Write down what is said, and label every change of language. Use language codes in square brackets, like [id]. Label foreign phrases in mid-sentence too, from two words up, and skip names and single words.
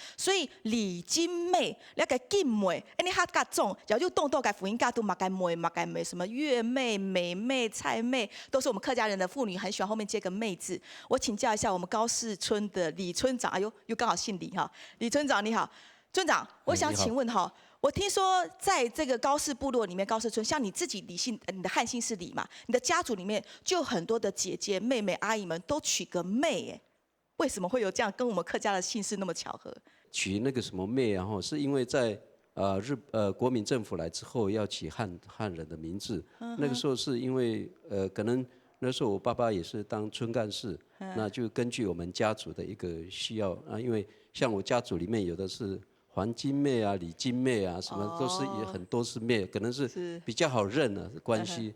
[zh] 所以李金妹，那個金妹，你客家種，然後又動到個福音家都馬該妹，什麼月妹、美妹、菜妹，都是我們客家人的婦女很喜歡後面接個妹字。我請教一下我們高士村的李村長，哎呦，又剛好姓李哈，李村長你好。村長，我想請問哈，我聽說在這個高士部落裡面，高士村，像你自己李姓，你的漢姓是李嘛？你的家族裡面就有很多的姐姐、妹妹、阿姨們都取個妹，哎，為什麼會有這樣跟我們客家的姓氏那麼巧合？取那個什麼妹啊，是因為在國民政府來之後要起漢人的名字，那個時候是因為可能那時候我爸爸也是當村幹事，那就根據我們家族的一個需要啊，因為像我家族裡面有的是黄金妹啊、李金妹啊，什么都是也很多是妹，可能是比较好认的关系。